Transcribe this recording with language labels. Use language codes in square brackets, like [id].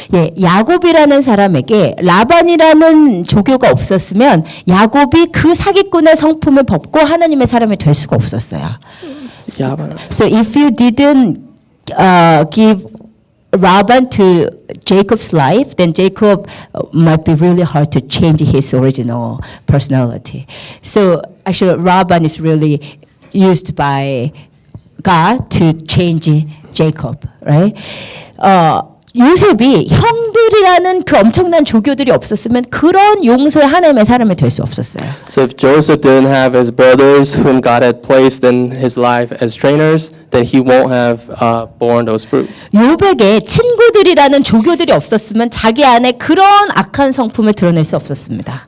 [ko] 예, 야곱이라는 사람에게 라반이라는 조교가 없었으면 야곱이 그 사기꾼의 성품을 벗고 하나님의 사람이 될 수가 없었어요. [en] So if you didn't give Laban to Jacob's life, then Jacob might be really hard to change his original personality. So actually, Laban is really used by God to change Jacob, right? [ko] 요셉이 형들이라는 그 엄청난 조교들이 없었으면 그런 용서의 하나님의 사람이 될 수 없었어요. [en] So if Joseph didn't have his brothers whom God had placed in his life as trainers, then he won't have borne those fruits. [ko] 요백의 친구들이라는 조교들이 없었으면 자기 안에 그런 악한 성품을 드러낼 수 없었습니다.